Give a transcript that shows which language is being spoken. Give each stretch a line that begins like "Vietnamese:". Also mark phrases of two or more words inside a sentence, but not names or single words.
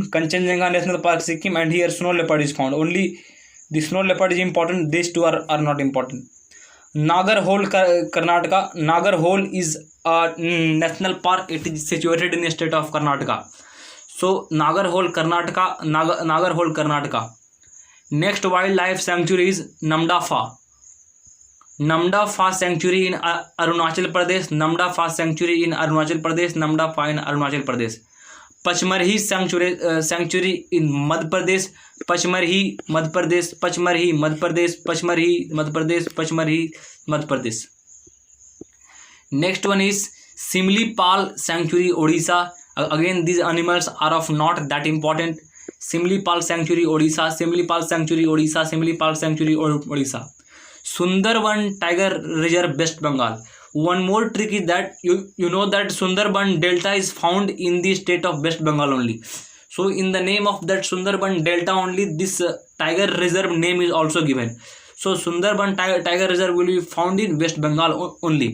English: Kanchenjunga National Park Sikkim, and here snow leopard is found. Only the snow leopard is important. These two are not important. Nagarhole Karnataka. Nagarhole is a national park. It is situated in the state of Karnataka. So Nagarhole Karnataka. Nagarhole Karnataka. Next wildlife sanctuary is Namdapha. Namdapha Sanctuary in Arunachal Pradesh. Namdapha Sanctuary in Arunachal Pradesh. Namdapha in Arunachal Pradesh. पचमरही sanctuary in मध्य प्रदेश, पचमरही मध्य प्रदेश, पचमरही मध्य प्रदेश, पचमरही मध्य प्रदेश, पचमरही मध्य प्रदेश. Next one is Simlipal Sanctuary, Odisha. Again, these animals are of not that important. Simlipal Sanctuary, Odisha. Simlipal Sanctuary, Odisha. Simlipal Sanctuary, Odisha. Sundarban Tiger Reserve, West Bengal. One more trick is that you know that Sundarban Delta is found in the state of West Bengal only. So in the name of that Sundarban Delta only, this tiger reserve name is also given. So Sundarban Tiger Reserve will be found in West Bengal only.